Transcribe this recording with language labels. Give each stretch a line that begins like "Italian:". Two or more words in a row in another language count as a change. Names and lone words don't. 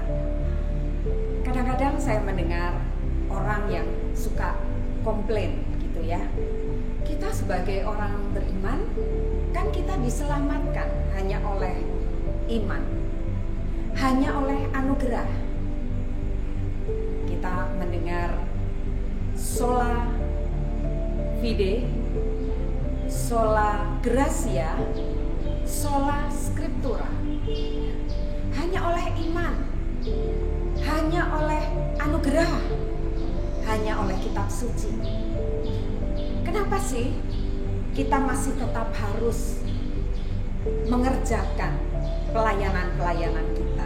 Indonesian: Kadang-kadang saya mendengar orang yang suka komplain gitu ya. Kita sebagai orang beriman kan kita diselamatkan hanya oleh iman, hanya oleh anugerah.
Latin: Kita mendengar sola fide, sola gratia, sola scriptura.
Indonesian: Hanya oleh iman, hanya oleh anugerah, hanya oleh kitab suci. Kenapa sih kita masih tetap harus mengerjakan pelayanan-pelayanan kita?